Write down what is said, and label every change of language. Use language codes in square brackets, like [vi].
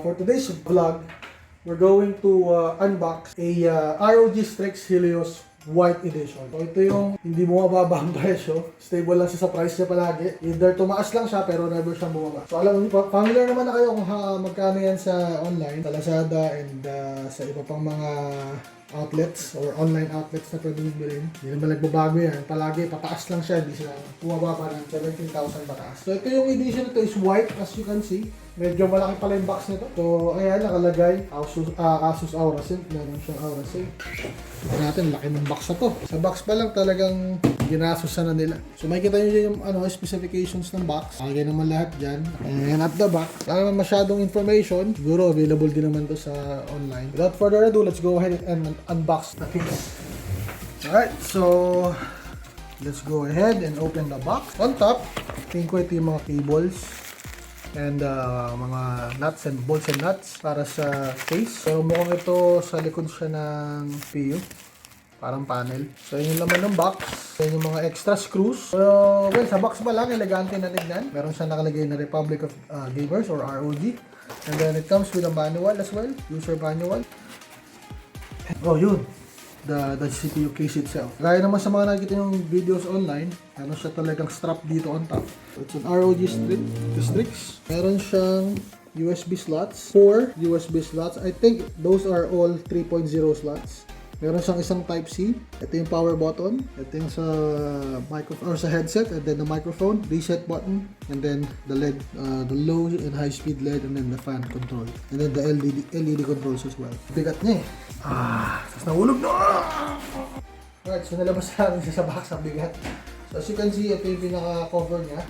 [en] For today's vlog, we're going to unbox a ROG Strix Helios White Edition. [tl] So ito yung hindi bumababa ang presyo. Stable lang siya sa price niya palagi. Either tumaas lang siya pero never siyang bumaba. So alam mo, familiar naman na kayo kung magkano yan sa online, sa Lazada and sa iba pang mga outlets or online outlets na pwede bilhin. Hindi naman nagbabago yan. Palagi pataas lang siya, hindi siya bumababa ng 17,000 pataas. So ito yung edition nito [en] is white, as you can see. [tl] Medyo malaki pala yung box nito. So ayan, nakalagay Asus Aura Sync. Meron siyang Aura Sync. Ito natin, laki ng box na to. Sa box pa lang talagang ginasusan na nila. So makikita nyo dyan yung specifications ng box. Lagay naman lahat dyan. And at the back, wala naman masyadong information. Siguro available din naman to sa online. [en] Without further ado, let's go ahead and unbox the case. Alright, so let's go ahead and open the box. [tl] On top, tingin ko ito yung mga cables and mga nuts and bolts and nuts para sa case. So mukhang ito sa likod siya ng PU, parang panel. So yun yung laman ng box. Yan yung mga extra screws. So well, sa box pa lang, elegante na tignan. Meron siya nakalagay na Republic of Gamers or ROG. [en] And then it comes with a manual as well, user manual. [tl] Oh yun, [en] the CPU case itself. [tl] Gaya naman sa mga nakikita yung videos online, ano siya talagang strap dito on top. [en] So it's an ROG Strix. [tl] Meron siyang USB slots, [en] 4 USB slots. I think those are all 3.0 slots. [tl] Meron siyang isang Type-C. [en] Ito yung power button. Ito yung sa microphone or sa headset, and then the microphone, reset button, and then the LED, the low and high speed LED, and then the fan control, and then the LED controls as well. [tl] Bigat niya eh. Tapos nahulog na! Alright, so nalabas namin siya sa box, ang bigat. So [en] as you can see, [tl] ito yung pinaka-cover niya.